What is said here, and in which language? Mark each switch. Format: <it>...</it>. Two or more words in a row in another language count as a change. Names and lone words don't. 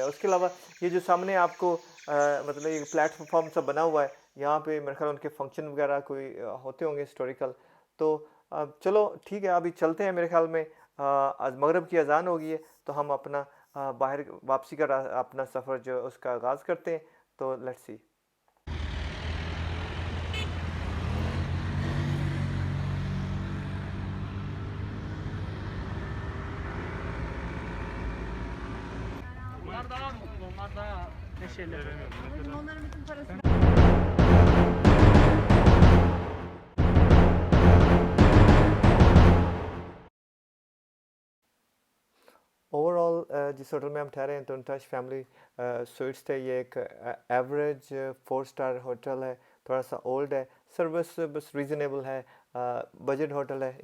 <ur>اسکے علاوہ یہ جو سامنے آپکو مطلب ایک پلیٹفارم سا بنا ہوا ہے، یہاں پہ میرے خیال انکے فنکشن وغیرہ کوئی ہوتے ہونگے ہسٹوریکل. تو چلو ٹھیک ہے، ابھی چلتے ہیں۔ میرے خیال میں آج مغرب کی اذان ہو گئی ہے، تو ہم اپنا باہر واپسی کا اپنا سفر جو اسکا آغاز کرتے ہیں.</ur> <en>तो let's see.</en> <tr>Onlar daha neşeli. Babacığım onların bütün parasını</tr> <ur>اوورآل جس ہوٹل میں ہم ٹھہرے ہیں تو ٹچ فیملی سویٹس تھے. یہ ایک</ur> <en>average 4 star hotel</en> <ur>ہے، تھوڑا سا اولڈ ہے، سروس بس ریزنیبل ہے,</ur> <en>budget hotel</en> <ur>है।</ur>